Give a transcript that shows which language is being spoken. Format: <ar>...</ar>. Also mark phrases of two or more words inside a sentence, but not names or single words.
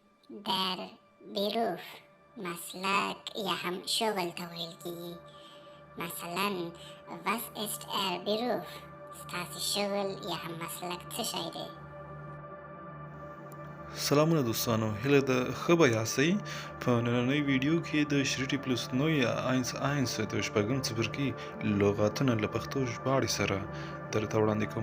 <ps>در بیروف مسلک یا هم شغل ته ویل کیږي.</ps> <de>مثلا was ist Beruf؟</de> <ps>ستاسې شغل یا هم مسلک څه شی دی؟ سلامونه دوستانو، هیله ده ښه به یاستئ. په نننۍ ویډیو کې د شریټي پلس نو یا آینس د شپږم څپرکي لغاتونه له پښتو ژباړې سره درته وړاندې کوم.</ps>